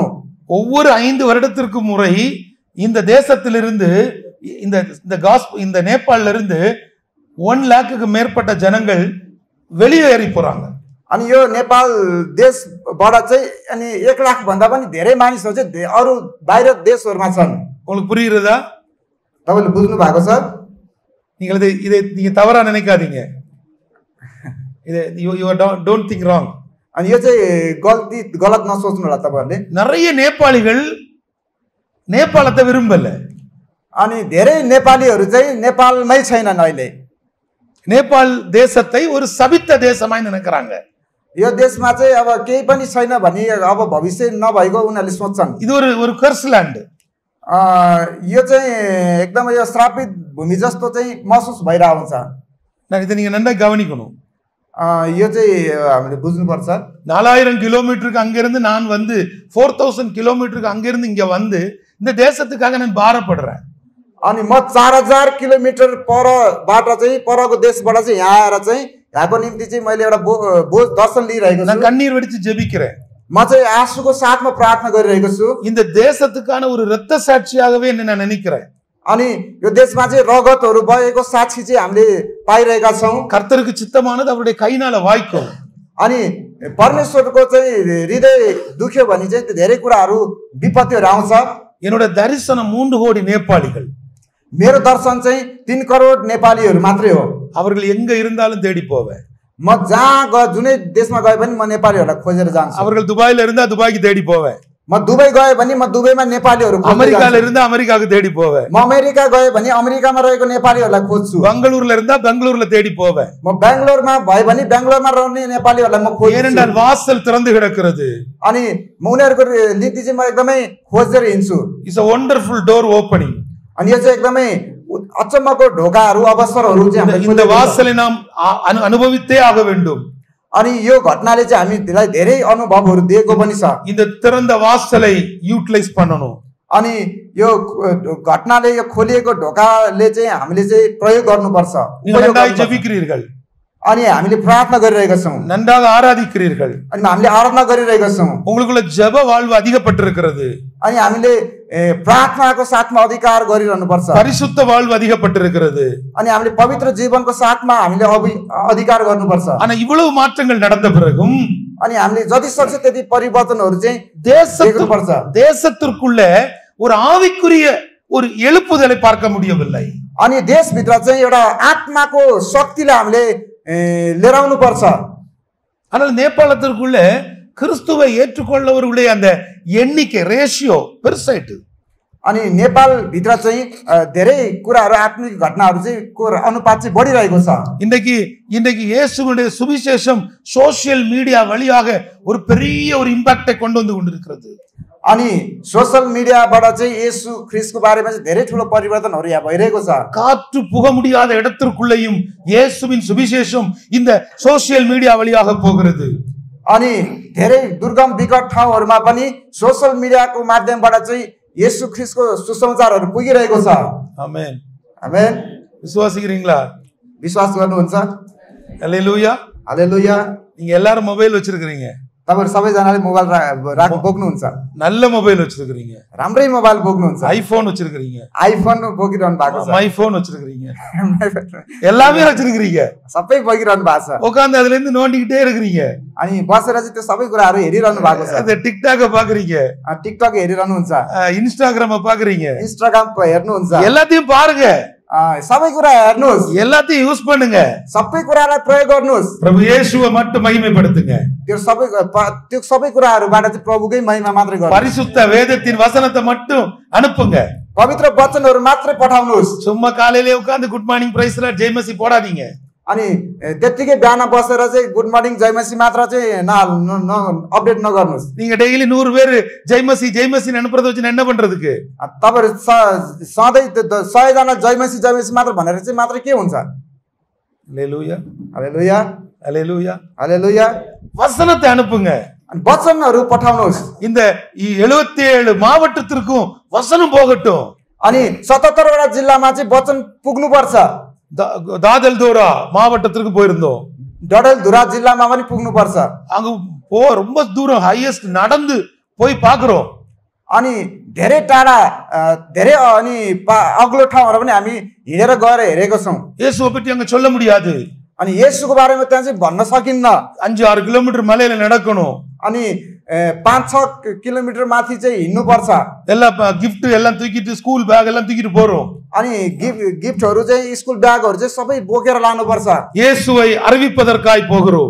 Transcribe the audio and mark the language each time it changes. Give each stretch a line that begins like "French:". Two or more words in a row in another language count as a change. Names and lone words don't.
Tamil: ஒவ்வொரு 5 வருடத்திற்கு முறை இந்த தேசத்திலிருந்து இந்த நேபாளில இருந்து 1 लाखக்கு மேற்பட்ட ஜனங்கள் வெளியேறி போறாங்க.
Nepali: अनि यो नेपाल देशबाट चाहिँ अनि 1 लाख भन्दा पनि धेरै मानिसहरु चाहिँ अरु बाहिर देशहरुमा छन्.
Tamil: உங்களுக்கு புரியுறதா?
Nepali: तपाईले बुझ्नु भएको छ?
Tamil: இதை நீங்க தவறா நினைக்காதீங்க.
English: you don't think wrong.
Nepali: अनि यो चाहिँ गलत नसोच्नु होला तपाईहरुले.
Tamil: நிறைய நேபாளிகள் நேபாளத்தை விரும்பல.
Nepali: अनि धेरै नेपालीहरु चाहिँ नेपालमै छैनन् अहिले.
Tamil: நேபாள் தேசத்தை ஒரு சபித்த தேசமாய் நினைக்கிறாங்க.
Nepali: यो देशमा चाहिँ अब केही पनि छैन भनी अब भविष्य नभएको उनीहरुले सोच्छन्.
Tamil: இது ஒரு
English: curse land.
Nepali: यो चाहिँ एकदमै यो श्रापित भूमि जस्तो चाहिँ महसुस भइरा हुन्छ.
Tamil: நான் இதை நீங்க நல்லா கவனிக்கணும்.
Nepali: यो चाहिँ हामीले बुझ्नु पर्छ.
Tamil: 4000 கிலோமீட்டருக்கு அங்க இருந்து நான் வந்து 4000 கிலோமீட்டருக்கு அங்க இருந்து இங்க வந்து இந்த தேசத்துக்காக நான் பாரப்படுறேன்.
Nepali: अनि म 4000 किलोमिटर परबाट चाहिँ परको देशबाट चाहिँ यहाँ आएर चाहिँ यहाँको निम्ति चाहिँ मैले एउटा बोझ दर्शन लिइरहेको छु.
Tamil: நான் கண்ணீர் வடிச்சு ஜெபிக்கிறேன்.
Nepali: म चाहिँ आँसुको साथमा प्रार्थना गरिरहेको छु.
Tamil: இந்த தேசத்துக்கான ஒரு இரத்த சாட்சியாகவே நான் நினைக்கிறேன்.
Nepali: अनि यो देशमा चाहिँ रगतहरु बगेको साक्षी चाहिँ हामीले पाइरहेका छौं.
Tamil: கர்த்தருக்கு சித்தமானது அவருடைய கையினால வாய்க்கும்.
Nepali: अनि परमेश्वरको चाहिँ हृदय दुख्यो भने चाहिँ धेरै कुराहरु विपत्तिहरु आउँछ.
Tamil: என்னோட தரிசனம் 3 கோடி நேபாளிகள்.
Nepali: मेरो दर्शन चाहिँ 3 करोड नेपालीहरु मात्रै हो.
Tamil: அவர்கள் எங்க இருந்தாலும் தேடி போவேன்.
Nepali: म जहाँ जुनै देशमा गए पनि म नेपालीहरुलाई खोजेर जान्छु.
Tamil: அவர்கள் துபாயில இருந்தா துபாய்க்கு தேடி போவேன்.
Nepali: म दुबई गए भने म दुबईमा नेपालीहरु खोज्छु.
Tamil: அமெரிக்கால இருந்தா அமெரிக்காக்கு தேடி போவேன்.
Nepali: म अमेरिका गए भने अमेरिकामा रहेको नेपालीहरुलाई खोज्छु.
Tamil: பெங்களூர்ல இருந்தா பெங்களூர்ல தேடி போவேன்.
Nepali: म बेंगलोरमा भए भने बेंगलोरमा रहने नेपालीहरुलाई म खोज्छु.
Tamil: ஏனென்றால் வாசல் திறந்து கிடக்கிறது.
Nepali: अनि म उनीहरुको नीति चाहिँ म एकदमै खोजेर हिँड्छु.
English: it's a wonderful door opening.
Nepali: अनि यो चाहिँ एकदमै अचम्मको ढोकाहरु अवसरहरु चाहिँ हामीले
Tamil: இந்த வாசலை நாம் அனுபவித்தே ஆக வேண்டும்.
Nepali: अनि यो घटनाले चाहिँ हामीलाई धेरै अनुभवहरु दिएको पनि छ.
Tamil: இந்த திறந்த வாசலை யூட்டிலைஸ் பண்ணணும்.
Nepali: अनि यो घटनाले यो खोलिएको ढोकाले चाहिँ हामीले चाहिँ प्रयोग गर्नुपर्छ.
Tamil: நீங்கள் நன்றாக ஜெபிக்கிறீர்கள்.
Nepali: अनि हामीले प्रार्थना गरिरहेका छौं.
Tamil: நன்றாக ஆராதிக்கிறீர்கள்.
Nepali: अनि हामीले आराधना गरिरहेका छौं.
Tamil: உங்களுக்குள்ள ஜெப வாழ்வு அதிகப்பட்டிருக்கிறது.
Nepali: अनि हामीले प्रार्थनाको साथमा अधिकार गरिरहनुपर्छ.
Tamil: பரிசுத்த வாழ்வு அதிகப்பட்டிருக்கிறது.
Nepali: अनि हामीले पवित्र जीवनको साथमा हामीले अधिकार गर्नुपर्छ.
Tamil: ஆனா இவ்வளவு மாற்றங்கள் நடந்த பிறகும்
Nepali: अनि हामीले जति सक्छ त्यति परिवर्तनहरु चाहिँ
Tamil: தேசத்துக்குள்ள தேசத்திற்குள்ள ஒரு ஆவிக்குரிய ஒரு எழுப்புதலை பார்க்க முடியவில்லை.
Nepali: अनि देशभित्र चाहिँ एउटा आत्माको शक्तिलाई हामीले लिएर आउनु पर्छ.
Tamil: ஆனால் நேபாளத்திற்குள்ள கிறிஸ்துவை ஏற்றுக்கொள்ளவர்களுடைய அந்த எண்ணிக்கை ரேஷியோ பெருசாயிட்டு.
Nepali: अनि नेपाल भित्र चाहिँ धेरै कुराहरु आत्मिक घटनाहरु चाहिँ को अनुपात चाहिँ बढिरहेको छ.
Tamil: இன்றைக்கு இயேசுவுடைய சுவிசேஷம்
English: social media
Tamil: வழியாக ஒரு பெரிய ஒரு இம்பாக்டை கொண்டு வந்து கொண்டிருக்கிறது.
Nepali: अनि सोशल मिडियाबाट चाहिँ येशू ख्रीष्टको बारेमा चाहिँ धेरै ठुलो परिवर्तनहरु यहाँ भइरहेको छ.
Tamil: காற்று புக முடியாத இடத்திற்குள்ளேயும் இயேசுவின் சுவிசேஷம் இந்த
English: social media
Tamil: வழியாக போகிறது.
Nepali: अनि धेरै दुर्गम विकट ठाउँहरूमा पनि सोशल मिडियाको माध्यमबाट चाहिँ येशू ख्रीष्टको सुसमाचारहरू पुगिरहेको छ।
Tamil: ஆமென்.
Nepali: आमेन।
Tamil: விசுவாசிக்கிறீங்களா?
Nepali: विश्वास गर्नुहुन्छ?
Tamil: அல்லேலூயா.
Nepali: हालेलुया।
Tamil: நீங்க எல்லாரும் மொபைல் வச்சிருக்கீங்க.
Nepali: तपाईहरु सबैजनाले मोबाइल बोक्नुहुन्छ।
Tamil: நல்ல மொபைல் வச்சிருக்கீங்க.
Nepali: राम्रै मोबाइल बोक्नुहुन्छ।
Tamil: ஐபோன் வச்சிருக்கீங்க.
Nepali: आइफोन बोकिरहनु भएको छ।
Tamil: மைபோன் வச்சிருக்கீங்க. எல்லாமே வச்சிருக்கீங்க.
Nepali: सबै बोकिरहनु भएको छ।
Tamil: உட்கார்ந்து அதுல இருந்து நோண்டிக்கிட்டே இருக்கீங்க.
Nepali: अनि बसेर चाहिँ त्यो सबै कुराहरु हेरिरहनु भएको छ।
Tamil: அந்த டிக்டாக்க பாக்குறீங்க.
Nepali: टिकटक हेरिरहनुहुन्छ।
Tamil: இன்ஸ்டாகிராம பாக்குறீங்க.
Nepali: इन्स्टाग्राम हेर्नुहुन्छ।
Tamil: எல்லாத்தையும் பாருங்க।
Nepali: सबै कुरा हेर्नुस्।
Tamil: எல்லாத்தையும் யூஸ் பண்ணுங்க।
Nepali: सबै कुरालाई प्रयोग गर्नुस्।
Tamil: प्रभु येशूவை மட்டும் மகிமைப்படுத்துங்க।
Nepali: त्यो सबै कुराहरुबाट चाहिँ प्रभुकै महिमा मात्रै गर्नुस्।
Tamil: பரிசுத்த வேதத்தின் வசனத்தை மட்டும் அனுப்புங்க।
Nepali: पवित्र वचनहरु मात्रै पठाउनुस्।
Tamil: சும்மா காலையிலே உட்கார்ந்து
English: good morning praise lord
Hindi: जय मसीह
Tamil: போடாதீங்க।
Nepali: अनि त्यतिकै बिहान बसेर चाहिँ
English: good morning
Nepali: जय मसी मात्र चाहिँ अपडेट नगर्नुस्।
Tamil: நீங்க டெய்லி 100 பேர்
Hindi: जय मसीह
Tamil: அனுப்புறத வச்சு என்ன பண்றதுக்கு?
Nepali: तपाईहरु सधैँ 100 जना जय मसी मात्र भनेर चाहिँ मात्र के हुन्छ?
Tamil: அல்லேலூயா
Nepali: हालेलुया
Tamil: அல்லேலூயா
Nepali: हालेलुया।
Tamil: வசனத்தை அனுப்புங்க।
Nepali: अनि वचनहरु पठाउनुस्।
Tamil: இந்த 77 மாவட்டத்திற்கும் வசனம் போகட்டும்।
Nepali: अनि 77 वटा जिल्लामा चाहिँ वचन पुग्नु पर्छ।
Tamil: தாதல்தோரா மாவட்டத்திற்கு போயிருந்தோம்।
Nepali: डडेलधुरा जिल्लामा पनि पुग्नु पर्छ।
Tamil: அங்க ரொம்ப தூரம் ஹையஸ்ட் நடந்து போய் பாக்குறோம்।
Nepali: अनि धेरै टाढा धेरै अनि अग्लो ठाउँहरु पनि हामी हिँडेर गएर हेरेको छौं।
Tamil: இயேசுவை பற்றி அங்க சொல்ல முடியாது।
Nepali: अनि येशूको बारेमा त्यहाँ चाहिँ भन्न सकिन्न।
Tamil: 5-6 किलोमीटर मலையில நடக்கணும்।
Nepali: अनि 5-6 किलोमिटर माथि चाहिँ हिँड्नु पर्छ।
Tamil: எல்லா gift எல்லாம் தூக்கிட்டு
English: school bag
Tamil: எல்லாம் தூக்கிட்டு போறோம்।
Nepali: अनि गिफ्टहरु चाहिँ स्कुल ब्यागहरु चाहिँ सबै बोकेर लानु पर्छ।
Tamil: இயேசுவை அறிவிப்பதற்காய் போகிறோம்।